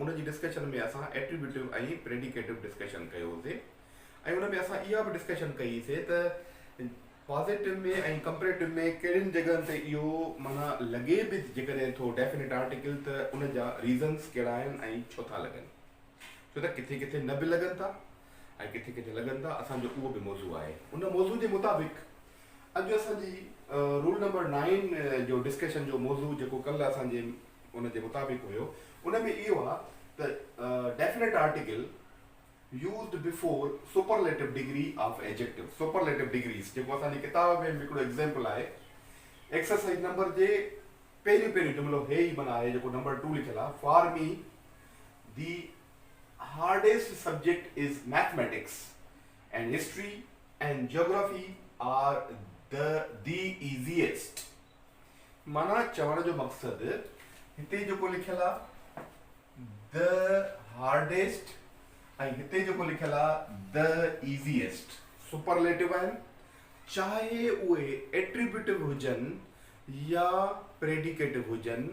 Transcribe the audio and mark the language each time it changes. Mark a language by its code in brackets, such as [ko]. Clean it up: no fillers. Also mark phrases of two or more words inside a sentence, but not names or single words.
[sd] उन जी डिस्कशन में असां एट्रीब्यूटिव ऐं प्रेडिकेटिव डिस्कशन कयोसीं ऐं उन में असां इहा बि डिस्कशन कईसीं त पॉजिटिव में ऐं कंपैरेटिव में कहिड़ियुनि जॻहियुनि ते इहो माना लॻे बि जेकॾहिं थो [en] definite article [sd] त उन जा रीज़न्स कहिड़ा आहिनि ऐं छो था लॻनि, छो त किथे किथे न बि लॻनि था ऐं किथे किथे लॻनि था। असांजो उहो बि मौज़ू आहे। उन मौज़ू जे मुताबिक़ अॼु असांजी [en] rule number [sd] 9 जो डिस्कशन जो मौज़ू जेको कल्ह असांजे उन जे मुताबिक़ हुयो, उन में इहो आहे त [en] definite article used before superlative degree of adjective. superlative degrees [sd] जेको असांजी किताब में हिकिड़ो एग्ज़ाम्पल आहे, [en] exercise number [sd] जे पहिरियों जुमिलो हे ई माना आहे जेको नंबर 2 लिखियलु आहे। [en] for me the hardest subject is mathematics and history and geography are the easiest. [sd] माना चवण जो मक़सदु हिते जेको लिखियलु आहे [en] the hardest [sd] ऐं हिते जेको लिखियलु आहे [en] the easiest [sd] सुपरलेटिव आहिनि, चाहे उहे एट्रीब्यूटिव हुजनि या प्रेडिकेटिव हुजनि।